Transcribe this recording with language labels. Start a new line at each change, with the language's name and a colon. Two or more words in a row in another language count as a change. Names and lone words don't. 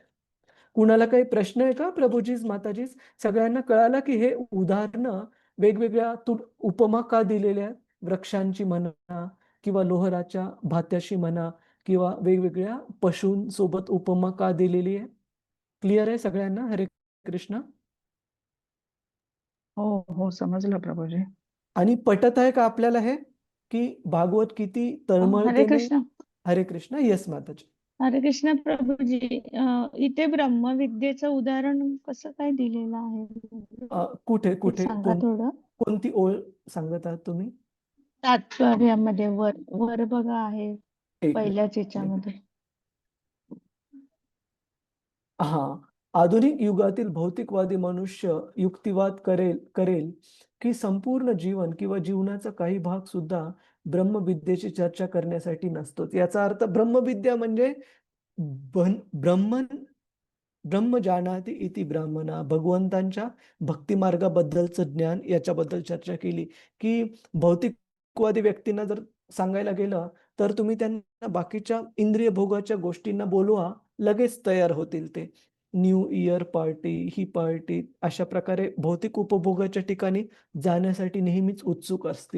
Marathi: कुणाला काही प्रश्न आहे का प्रभूजीच माताजीच? सगळ्यांना कळालं की हे उदाहरणं वेगवेगळ्या उपमा का दिलेल्या आहेत? वृक्षांची म्हणा किंवा लोहराच्या भात्याशी म्हणा किंवा वेगवेगळ्या पशूंसोबत उपमा का दिलेली आहे? क्लिअर आहे सगळ्यांना? हरे कृष्ण. हो हो समजलं प्रभूजी. आणि पटत आहे का आपल्याला हे की भागवत किती हरे तळमळतेने? कृष्ण. हरे कृष्ण. येस माताजी. हरे कृष्ण प्रभूजी. इथे ब्रह्मविद्येचं उदाहरण कसं काय दिलेलं आहे? कुठे ते कुठे सांगा थोडं. कोणती ओळ सांगत आहात तुम्ही? तात्पर्यामध्ये वर वर बघा आहे एक पहिल्याच याच्यामध्ये. हा. आधुनिक युगातील भौतिकवादी मनुष्य युक्तिवाद करेल की संपूर्ण जीवन किंवा जीवनाचा काही भाग सुद्धा ब्रह्मविद्येची चर्चा करण्यासाठी नसतोच. याचा अर्थ ब्रह्मविद्या म्हणजे
Sanskrit: ब्रह्म जानाति इति ब्राह्मणा,
Marathi: भगवंतांच्या भक्तिमार्गाबद्दलचं ज्ञान, याच्याबद्दल चर्चा केली. की भौतिकवादी व्यक्तींना जर सांगायला गेलं तर तुम्ही त्यांना बाकीच्या इंद्रिय भोगाच्या गोष्टींना बोलवा, लगेच तयार होतील ते.
English: New Year party,
Marathi: ही पार्टी, अशा प्रकारे भौतिक उपभोगाच्या ठिकाणी जाण्यासाठी नेहमीच उत्सुक असतील.